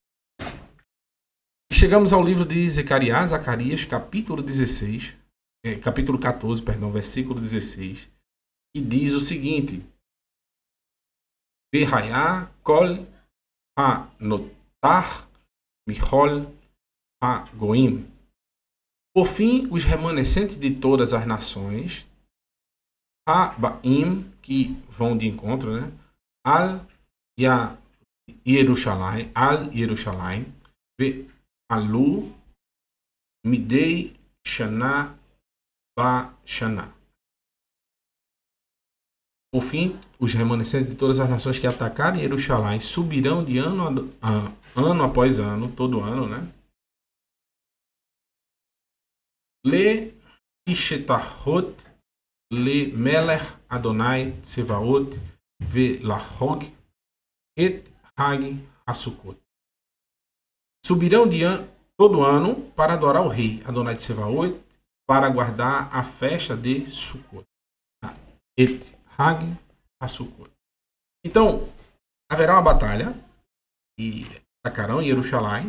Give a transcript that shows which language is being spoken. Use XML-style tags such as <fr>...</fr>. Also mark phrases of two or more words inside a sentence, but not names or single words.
<pt>Chegamos ao livro de Zacarias, capítulo 14, versículo 16, que diz o seguinte:</pt> <he>והיה כל הנותר מכל הגוים.</he> <pt>Por fim, os remanescentes de todas as nações, ha-baim, que vão de encontro, né?</pt> <he>על ירושלים ועלו מדי שנה בשנה.</he> <pt>Por fim, os remanescentes de todas as nações que atacarem Jerusalém subirão de ano após ano, todo ano, né?</pt> <he>להשתחוות למלך אדוני צבאות ולחג את חג הסוכות.</he> <pt>Subirão todo ano para adorar o rei Adonai Tsevaot, para guardar a festa de Sukkot.</pt> <he>את חג הסוכות.</he> <pt>Então, haverá uma batalha e atacarão Jerusalém.</pt>